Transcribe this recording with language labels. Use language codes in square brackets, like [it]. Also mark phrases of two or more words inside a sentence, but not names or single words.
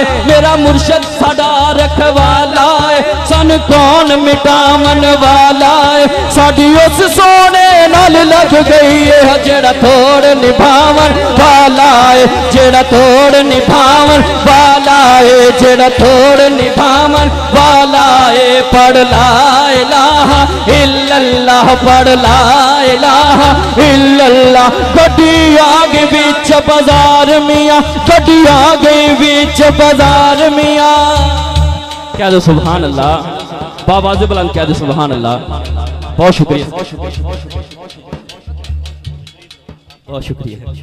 [pa] میرا مرشد ساڈا رکھوالا ہے، سانوں کون مٹاون والا ہے. ساڈی اس سوہنے نال لگ گئی ہے جیہڑا توڑ نبھاون والا ہے، جیہڑا توڑ نبھاون والا ہے، جیہڑا توڑ نبھاون والا ہے. [ar] پڑھ لا إله إلا الله پڑھ لا إله إلا الله. [pa] گڈی آ گئی بیچ بازار میاں، گڈی آ گئی بیچ بازار میاں. کہہ دو [ar] سبحان الله, [pa] باآواز بلند کہہ دو [ar] سبحان الله. [pa] بہت شکریہ بہت شکریہ.